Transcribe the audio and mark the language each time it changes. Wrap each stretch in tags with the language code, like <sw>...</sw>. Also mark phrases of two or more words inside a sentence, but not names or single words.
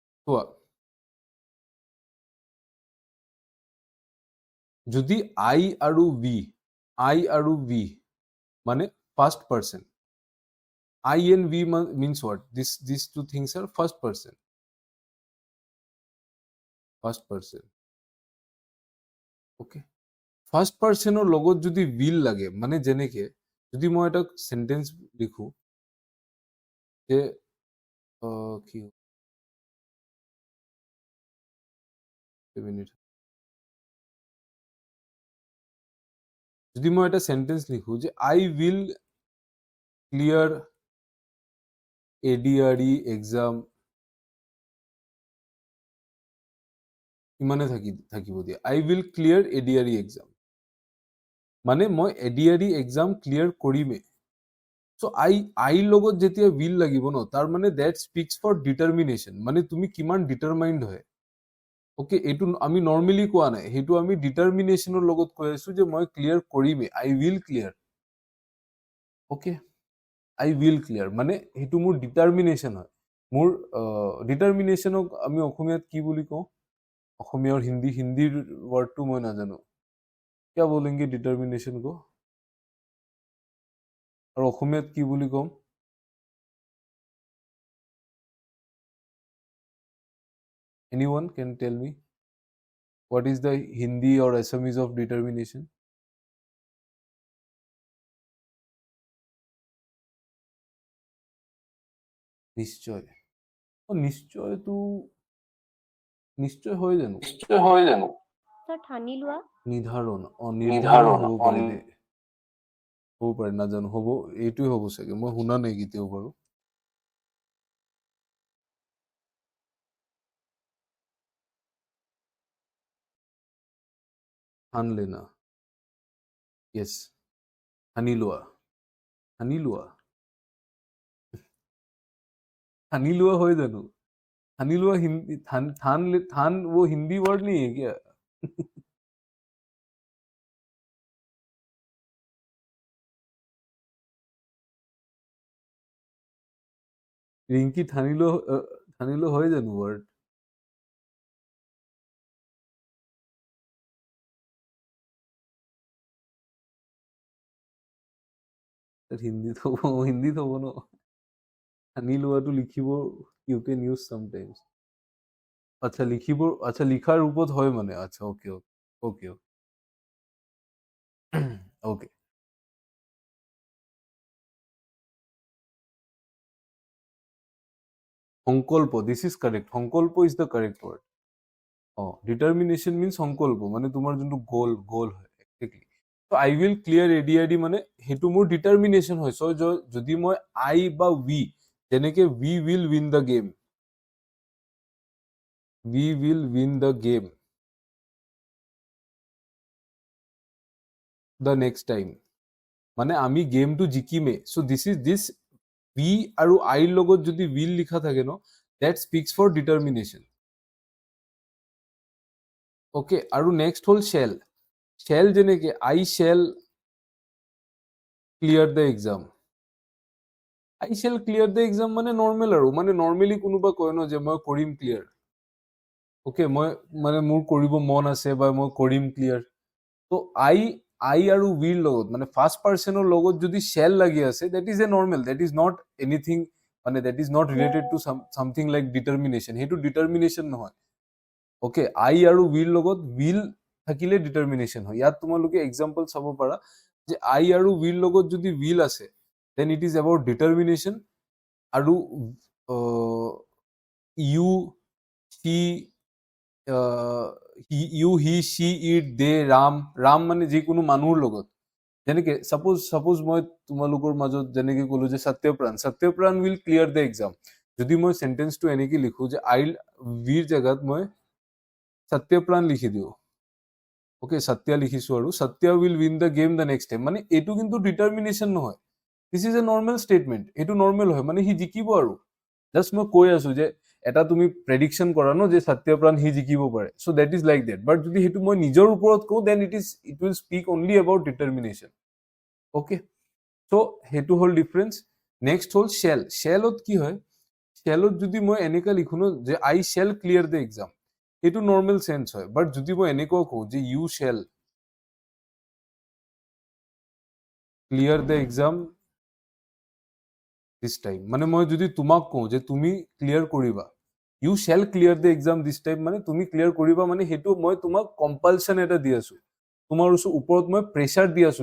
<as>চোৱা যদি</as> <en>আই আৰু ভি মানে first person I and V means what? These two things are first person. First person. Okay. First person or</en> <as>logot যদি will লাগে মানে যেনেকে যদি মই এটা সেন্টেন্স লিখো যে কি মিনিট যদি মই এটা সেন্টেন্স লিখো যে</as> <en>I will clear ADRE exam</en> <as>ইমানে থাকিব দিয়া</as> <en>I will clear ADRE exam</en> <as>মানে মই</as> <en>ADRE exam clear কৰিমে so I</en> <as>লগত যেতিয়া</as> <en>will</en> <as>লাগিব ন তাৰ মানে</as> <en>that speaks for</en> <as>determination মানে তুমি কিমান determined হয় ওকে এটো আমি নরমালি কোৱা নাই হেতু আমি ডিটারমিনেশনৰ লগত কৈ আছো যে মই ক্লিয়াৰ কৰিমে</as> <en>I will clear</en> <as>ওকে</as> <en>I will clear</en> <as>মানে হেতু মোৰ ডিটারমিনেশন হয় মোৰ ডিটারমিনেশনক আমি অসমীয়াত কি বুলি কওঁ অসমীয়া और হিন্দীৰ ওয়ার্ডটো মই নাজানো</as> <hi>क्या बोलेंगे डिटरमिनेशन को</hi> <en>और</en> <as>অসমীয়াত কি বুলি কম</as> <en>anyone can tell me what is the Hindi or Assamese of determination</en> <as>নিশ্চয় নিশ্চয় হয় জানো স্যার ঠানি লোৱা নিৰ্ধাৰণ হ'ব পাৰে নাজানো হ'ব এইটোৱে হ'ব চাগে মই শুনা নাই কেতিয়াও বাৰু</as> <hi>ठान लेना</hi> <as>yes ঠানি লোৱা হয় জানো</as> <hi>ठानी लोआ हिंदी थान वो हिंदी वर्ड नहीं है क्या रिंकी ठानी लो</hi> <as>হয় জানো</as> <hi>वर्ड हिंदी तो न ठानी</hi> <as>লোৱাটো লিখিব</as> <en>you can use sometimes</en> <as>আচ্ছা লিখিব আচ্ছা লিখাৰ ৰূপত হয় মানে আচ্ছা ওকে</as> <en>ওকে সংকল্প this is correct সংকল্প is the correct word determination means সংকল্প</en> <as>মানে তোমাৰ যোনটো</as> <en>গোল হয় এক্স্যাক্টলি তো I will clear ADID</en> <as>মানে হেতু মোৰ</as> <en>ডিটারমিনেশন হয় সো</en> <as>যদি মই</as> <en>আই বা উই যেনেকে we will win the game we will win the game the next time</en> <as>মানে আমি গেমটো জিকিমে</as> <en>সো this we আৰু I</en> <as>লগত যদি</as> <en>will</en> <as>লিখা থাকে ন</as> <en>that speaks for determination okay আৰু next হল shall যেনেকে I shall clear the exam I shall clear the exam</en> <as>মানে নরমাল আৰু মানে নরমালি কোনোবা কয় ন যে মই কৰিম ক্লিয়াৰ ওকে মই মানে মোৰ কৰিব মন আছে বা মই কৰিম ক্লিয়াৰ তো I আৰু will লগত মানে ফার্স্ট পার্সনৰ লগত যদি shall লাগি আছে</as> <en>that is a normal that is not anything</en> <as>মানে</as> <en>that is not related to something like determination</en> <as>হেতু determination নহয় ওকে I আৰু will লগত will থাকিলে determination হয় ইয়াত তোমালোকে এক্সাম্পল চাব পাৰা যে I আৰু will লগত যদি will আছে</as> <en>then it is about determination</en> <as>আৰু</as> <en>you she you he she it they</en> <as>রাম মানে যিকোনো মানুহৰ লগত যেনেকে সাপোজ মই তোমালোকৰ মাজত যেনেকে কলো যে সত্যপ্ৰাণ</as> <en>will clear the exam</en> <as>যদি মই সেন্টেন্সটো এনেকে লিখো যে আই ভিৰ জায়গাত মই সত্যপ্ৰাণ লিখি দিও ওকে সত্য লিখিছো আৰু সত্য</as> <en>will win the game the next time</en> <as>মানে এটো কিন্তু ডিটারমিনেশন নহয়</as> <en>this is a normal statement</en> <as>এটো নরমাল হয় মানে হি জিকিব আৰু জাস্ট মই কৈ আছো যে এটা তুমি প্ৰেডিকশন কৰা ন যে সত্যপ্ৰাণ হি জিকিব পাৰে</as> <en>so that is like that but</en> <as>যদি হেতু মই নিজৰ ওপৰত কওঁ</as> <en>then it will speak only about determination okay so</en> <as>হেতু হল ডিফারেন্স নেক্সট হল শেলত কি হয় শ্যালত যদি মই এনেকা লিখো ন যে</as> <en>I shall clear the exam,</en> <as>এইটো</as> <en>normal sense</en> <as>হয়। বাট যদি মই এনেকুৱা কওঁ যে</as> <en>you shall clear the exam this time,</en> <as>মানে মই যদি তোমাক কওঁ যে তুমি ক্লিয়াৰ কৰিবা,</as> <en>you shall clear the exam this time,</en> <as>মানে তুমি ক্লিয়াৰ কৰিবা, মানে সেইটো মই তোমাক কম্পালচন এটা দি আছো, তোমাৰ ওপৰত মই প্ৰেছাৰ দি আছো।</as>